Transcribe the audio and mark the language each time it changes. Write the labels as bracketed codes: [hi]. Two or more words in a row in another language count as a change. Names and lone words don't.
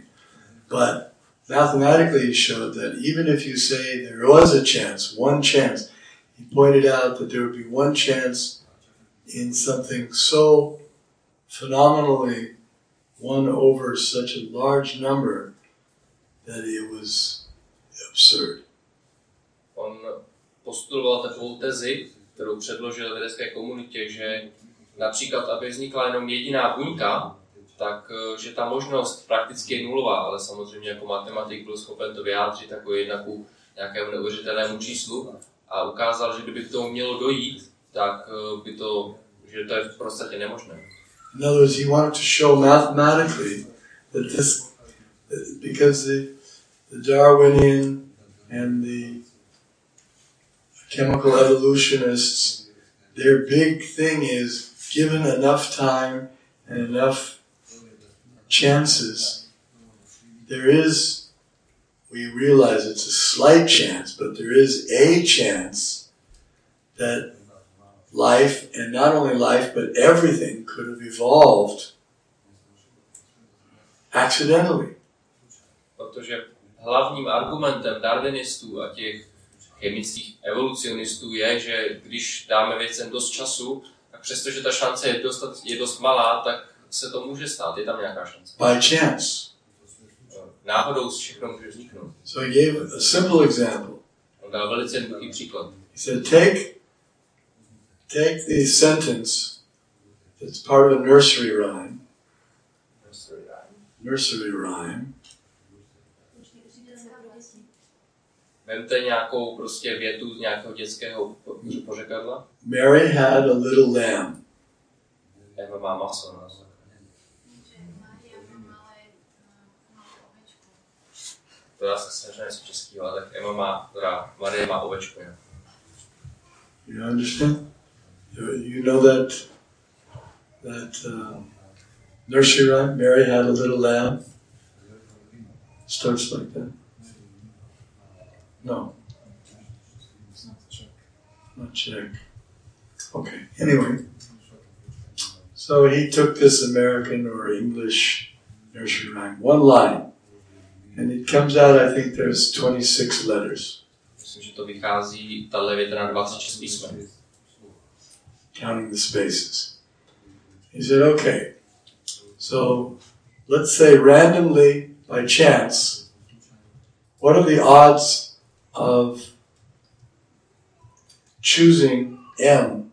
[en] But mathematically he showed that even if you say there was a chance, one chance, he pointed out that there would be one chance in something so phenomenally won over such a large number that it was absurd. [cs] On postuloval takovou tezi, kterou předložil vědecké komunitě, že například, aby vznikla jenom jediná buňka, tak že ta možnost prakticky je nulová, ale samozřejmě jako matematik byl schopen to vyjádřit jako 1 ku nějakému neuvěřitelnému číslu a ukázal, že kdyby k tomu mělo dojít, tak že to je v podstatě nemožné. [en] In other words, he wanted to show mathematically that because the Darwinian and the chemical evolutionists, their big thing is given enough time and enough chances, we realize it's a slight chance, but there is a chance that life, and not only life, but everything could have evolved accidentally. [cs] Protože hlavním argumentem darwinistů a těch chemických evolucionistů je, že když dáme věcem dost času, tak přestože ta šance je dost malá, tak se to může stát, je tam nějaká šance. [en] By chance. [cs] Náhodou všechno může vzniknout. [en] So he gave a simple example. [cs] On dal velice jednoduchý příklad. [en] He said, take the sentence that's part of a nursery rhyme. Nursery rhyme. [cs] Vemte nějakou prostě větu z nějakého dětského pořekadla. [en] Mary had a little lamb. [cs] Eva má maso. To já se snažím něco českého, ale tak Marie má ovečku. Ne? [en] You understand? You know that nursery rhyme? Mary had a little lamb. Starts like that. No. Not Czech. Okay. Anyway. So he took this American or English nursery rhyme, one line. And it comes out, I think there's 26 letters. [cs] Myslím, že to vychází, tahle věta na 26 písmen. [en] Counting the spaces. He said, okay, so let's say randomly, by chance, what are the odds of choosing M?